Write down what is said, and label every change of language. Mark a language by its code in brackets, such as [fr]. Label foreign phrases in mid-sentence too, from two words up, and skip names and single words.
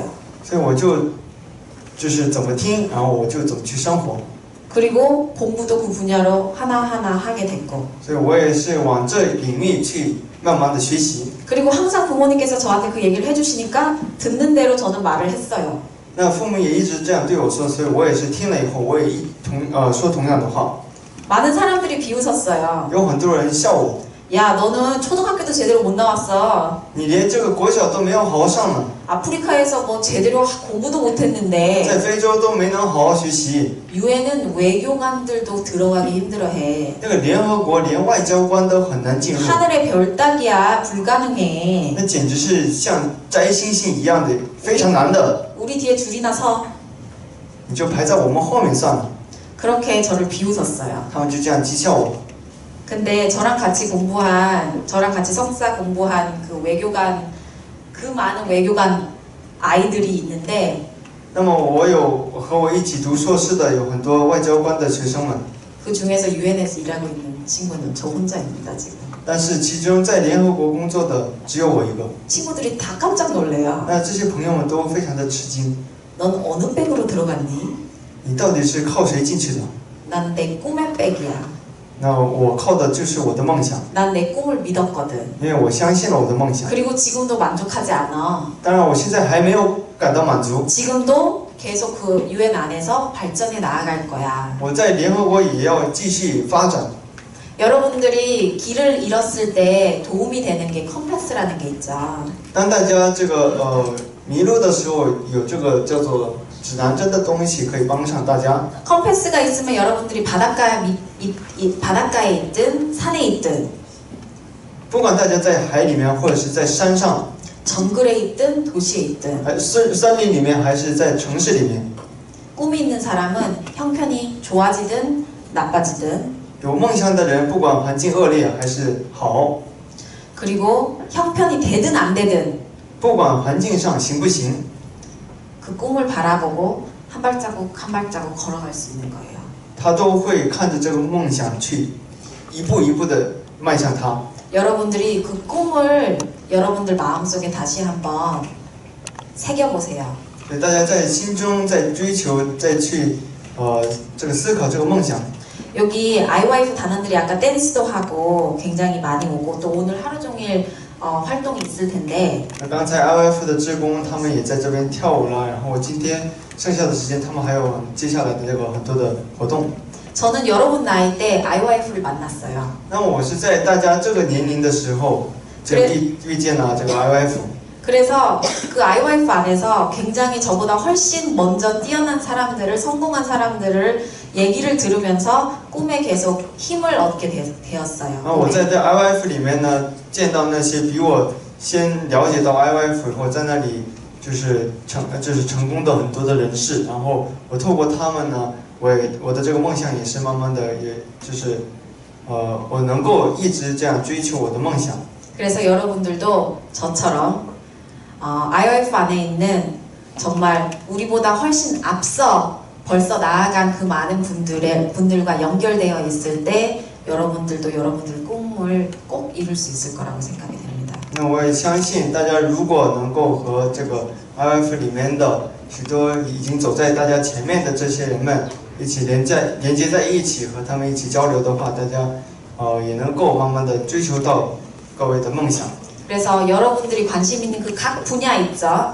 [zh] 所以我就是怎么听，然后我就怎么去生活。 [ko] 그리고 공부도 그 분야로 하나하나 하게 됐고. [zh] 所以我也是往这领域去慢慢的学习。 [ko] 그리고 항상 부모님께서 저한테 그 얘기를 해주시니까 듣는 대로 저는 말을 했어요. [zh] 那父母也一直这样对我说，所以我也是听了以后，我也说同样的话。 [ko] 많은 사람들이 비웃었어요. [zh] 有很多人笑我， [ko] 야, 너는 초등학교도 제대로 못 나왔어. [zh] 你连这个国小都没有好好上呢， [ko] 아프리카에서 뭐 제대로 공부도 못했는데 [zh] 在非洲都没能好好学习。 [ko] 유엔은 외교관들도 들어가기 힘들어해. [zh] 那个联合国连外交官都很难进入， [ko] 하늘의 별 따기야 불가능해. [zh] 那简直是像摘星星一样的，非常难的。 [ko] 우리 뒤에 줄이나 서. [zh] 你就排在我们后面算了。 [ko] 그렇게 저를 비웃었어요. [zh] 他们就这样讥笑我。 [ko] 근데 저랑 같이 석사 공부한 그 외교관, 그 많은 외교관 아이들이 있는데 [zh] 那么和我一起读硕士的有很多外交官的学生们， [ko] 그 중에서 유엔에서 일하고 있는 친구는 저 혼자입니다 지금. [zh] 但是其中在联合国工作的只有我一个。 [ko] 친구들이 다 깜짝 놀래요. [zh] 那这些朋友们都非常的吃惊， [ko] 넌 어느 백으로 들어갔니? [zh] 你到底是靠谁进去的？ [ko] 난 내 꿈의 백이야. [zh] 那我靠的就是我的梦想， [ko] 난 내 꿈을 믿었거든. [zh] 因为我相信了我的梦想。 [ko] 그리고 지금도 만족하지 않아. [zh] 当然，我现在还没有感到满足， [ko] 지금도 계속 그 유엔 안에서 발전해 나아갈 거야. [zh] 我在联合国也要继续发展。 [ko] 여러분들이 길을 잃었을 때 도움이 되는 게 컴패스라는 게 있죠. [zh] 当大家迷路的时候，有这个叫做指南针的东西可以帮上大家。 [ko] 컴패스가 있으면 여러분들이 바닷가에 있든 산에 있든 [zh] 不管大家在海里面或者是在山上， [ko] 정글에 있든 도시에 있든 [zh] 森林里面还是在城市里面， [ko] 꿈이 있는 사람은 형편이 좋아지든 나빠지든 [zh] 有梦想的人，不管环境恶劣还是好， [ko] 그리고 형편이 되든 안 되든 [zh] 不管环境上行不行， [ko] 그 꿈을 바라보고 한 발자국 한 발자국 걸어갈 수 있는 거예요. [zh] 他都会看着这个梦想去一步一步的迈向它。 [ko] 여러분들이 그 꿈을 여러분들 마음속에 다시 한번 새겨보세요. [zh] 所以大家在心中在追求，再去这个思考这个梦想。 [ko] 여기 아이와이프 단원들이 아까 댄스도 하고 굉장히 많이 오고 또 오늘 하루 종일 활동이 있을 텐데 [zh] 那刚才 IOF 的职工他们也在这边跳舞啦，然后今天剩下的时间他们还有接下来的这个很多的活动。 [ko] 저는 여러분 나이 때 아이와이프를 만났어요. [zh] 那么我是在大家这个年龄的时候，遇见了这个 IOF。 [ko] 그래서 그 아이와이프 안에서 굉장히 저보다 훨씬 먼저 뛰어난 사람들을 성공한 사람들을 얘기를 들으면서 꿈에 계속 힘을 얻게 되었어요. [zh] 那我在这 IOF 里面呢，见到那些比我先了解到 IOF 以后，在那里就是成功的很多的人士，然后我透过他们呢，我的这个梦想也是慢慢的，也就是我能够一直这样追求我的梦想。 [ko] 그래서 여러분들도 저처럼 IOF 안에 있는 정말 우리보다 훨씬 앞서 벌써 나아간 그 많은 분들과 연결되어 있을 때 여러분들도 여러분들 꿈을 꼭 이룰 수 있을 거라고 생각이 됩니다. [zh] 那我也相信大家如果能够和这个 IOF 里面的许多已经走在大家前面的这些人们一起连接在一起，和他们一起交流的话，大家也能够慢慢的追求到各位的梦想。 [ko] 그래서 여러분들이 관심 있는 그 각 분야 있죠?